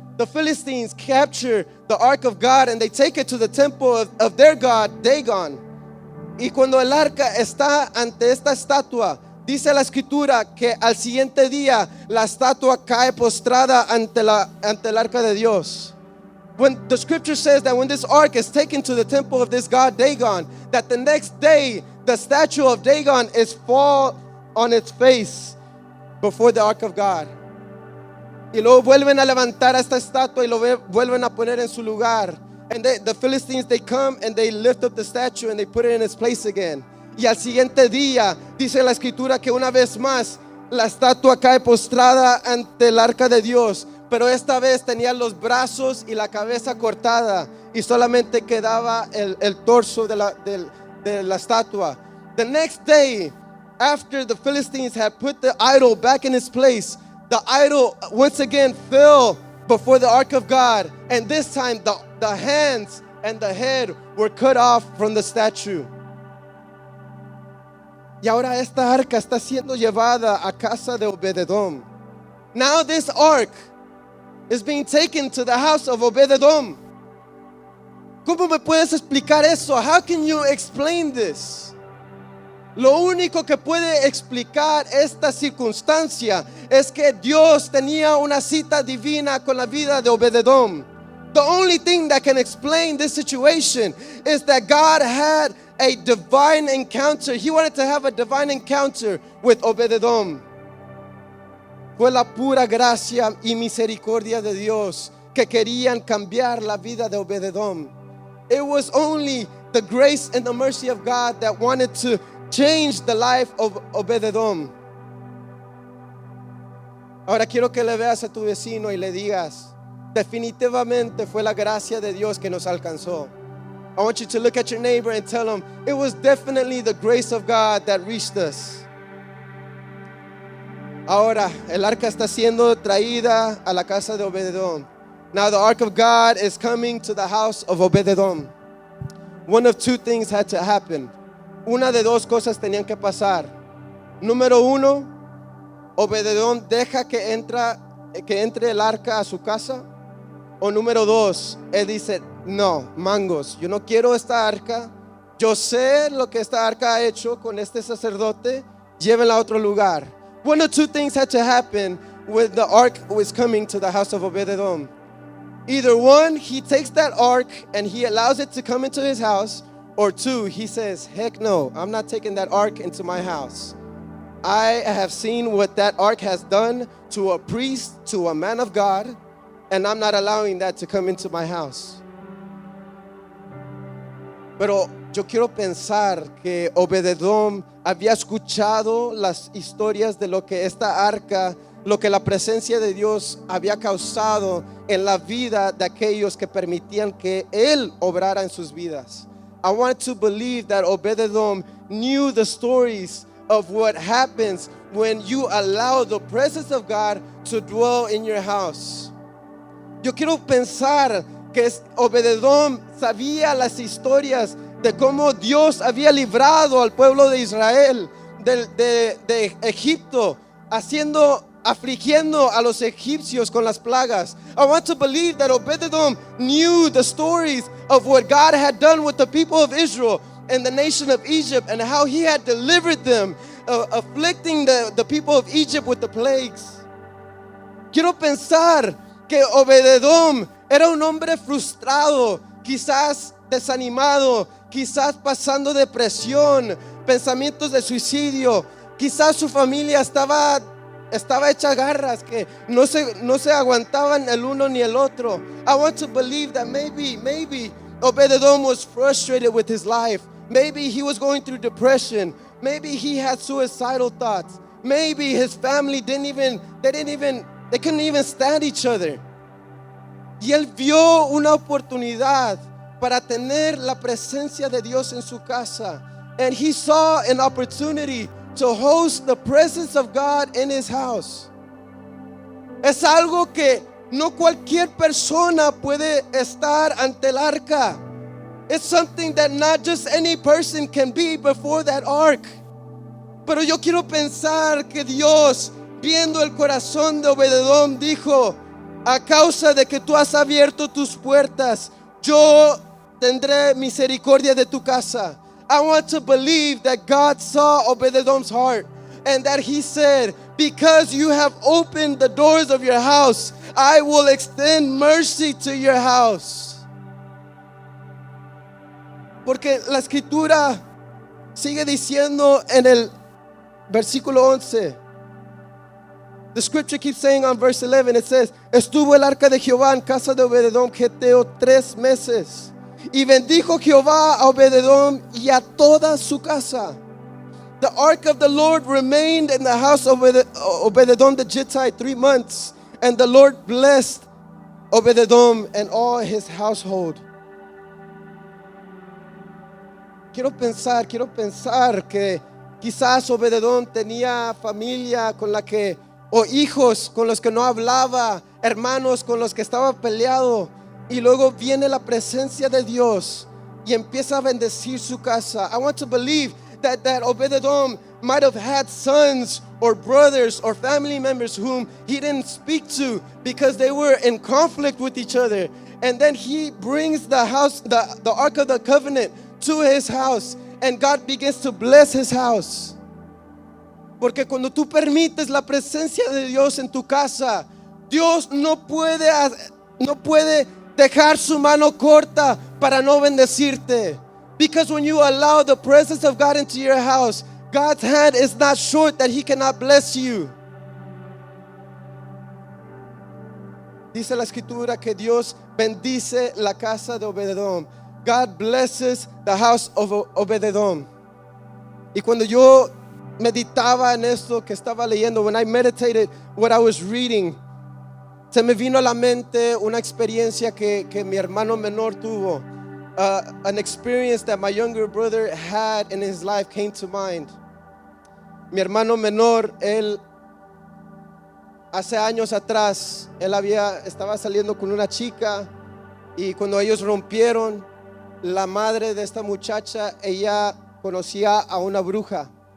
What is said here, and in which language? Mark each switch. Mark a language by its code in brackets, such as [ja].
[en] The Philistines capture the ark of God and they take it to the temple of their God Dagon. [es] Y cuando el arca está ante esta estatua, dice la escritura que al siguiente día la estatua cae postrada ante el arca de Dios. [en] When the scripture says that when this ark is taken to the temple of this god Dagon, that the next day the statue of Dagon is fall on its face before the ark of God. [es] Y luego vuelven a levantar a esta estatua y lo vuelven a poner en su lugar. [en] And the Philistines, they come and they lift up the statue and they put it in its place again. [es] Y al siguiente día dice la escritura que una vez más la estatua cae postrada ante el arca de Dios, pero esta vez tenía los brazos y la cabeza cortada y solamente quedaba el torso de la estatua. [en] The next day, after the Philistines had put the idol back in its place, the idol once again fell before the ark of God, and this time the hands and the head were cut off from the statue. [es] Y ahora esta arca está siendo llevada a casa de Obed-Edom. [en] Now this ark is being taken to the house of Obed-Edom. [es] ¿Cómo me puedes explicar eso? [en] How can you explain this? [es] Lo único que puede explicar esta circunstancia es que Dios tenía una cita divina con la vida de Obed-Edom. [en] The only thing that can explain this situation is that God had a divine encounter. He wanted to have a divine encounter with Obed-Edom. [es] Fue la pura gracia y misericordia de Dios que querían cambiar la vida de Obed-Edom. [en] It was only the grace and the mercy of God that wanted to change the life of Obed-Edom. [es] Ahora quiero que le veas a tu vecino y le digas, definitivamente fue la gracia de Dios que nos alcanzó. [en] I want you to look at your neighbor and tell him, it was definitely the grace of God that reached us. [es] Ahora, el arca está siendo traída a la casa de Obed-Edom. [en] Now the ark of God is coming to the house of Obed-Edom. One of two things had to happen. [es] Una de dos cosas tenían que pasar. Número uno, Obed-Edom deja que entre el arca a su casa. O número dos, él dice, no, mangos, yo no quiero esta arca. yo sé lo que esta arca ha hecho con este sacerdote, llévenla a otro lugar. [en] One or two things had to happen when the ark was coming to the house of Obed-Edom. Either one, he takes that ark and he allows it to come into his house, or two, he says, heck no, I'm not taking that ark into my house. I have seen what that ark has done to a priest, to a man of God, and I'm not allowing that to come into my house. [es] Pero yo quiero pensar que Obed-Edom había escuchado las historias de lo que esta arca, lo que la presencia de Dios había causado en la vida de aquellos que permitían que Él obrara en sus vidas. [en] I want to believe that Obed-Edom knew the stories of what happens when you allow the presence of God to dwell in your house. [es] Yo quiero pensar que Obed-Edom sabía las historias de cómo Dios había librado al pueblo de Israel de Egipto, afligiendo a los egipcios con las plagas. [en] I want to believe that Obed-Edom knew the stories of what God had done with the people of Israel and the nation of Egypt, and how he had delivered them, afflicting the people of Egypt with the plagues. [es] Quiero pensar que Obed-Edom era un hombre frustrado, quizás desanimado, quizás pasando depresión, pensamientos de suicidio. Quizás su familia estaba hecha garras, que no se aguantaban el uno ni el otro. [en] I want to believe that maybe Obed-Edom was frustrated with his life. Maybe he was going through depression. Maybe he had suicidal thoughts. Maybe his family they couldn't even stand each other. [es] Y él vio una oportunidad para tener la presencia de Dios en su casa. [en] And he saw an opportunity to host the presence of God in his house. [es] Es algo que no cualquier persona puede estar ante el arca. [en] It's something that not just any person can be before that ark. [es] Pero yo quiero pensar que Dios, viendo el corazón de Obed-Edom, dijo: a causa de que tú has abierto tus puertas, yo tendré misericordia de tu casa. [en] I want to believe that God saw Obed-Edom's heart and that he said, because you have opened the doors of your house, I will extend mercy to your house. [es] Porque la escritura sigue diciendo en el versículo 11. [en] The scripture keeps saying on verse 11, it says, [es] estuvo el arca de Jehová en casa de Obed-Edom Geteo 3 meses. Y bendijo Jehová a Obed-Edom y a toda su casa. [en] The ark of the Lord remained in the house of Obed-Edom the Gittite 3 months. And the Lord blessed Obed-Edom and all his household. [es] Quiero pensar que quizás Obed-Edom tenía familia con la que, o hijos con los que no hablaba, hermanos con los que estaba peleado. Y luego viene la presencia de Dios y empieza a bendecir su casa. [en] I want to believe that Obed-Edom might have had sons or brothers or family members whom he didn't speak to because they were in conflict with each other. And then he brings the Ark of the Covenant to his house, and God begins to bless his house. [es] Porque cuando tú permites la presencia de Dios en tu casa, Dios no puede dejar su mano corta para no bendecirte. [en] Because when you allow the presence of God into your house, God's hand is not short that he cannot bless you. [es] Dice la escritura que Dios bendice la casa de Obed-Edom. [en] God blesses the house of Obed-Edom. [es] Y cuando yo meditaba en esto que estaba leyendo, [en] when I meditated what I was reading, [es] se me vino a la mente una experiencia que mi hermano menor tuvo. [en] An experience that my younger brother had in his life came to mind. [es] Mi hermano menor, él hace años atrás, estaba saliendo con una chica, y cuando ellos rompieron, la madre de esta muchacha, ella conocía a una bruja.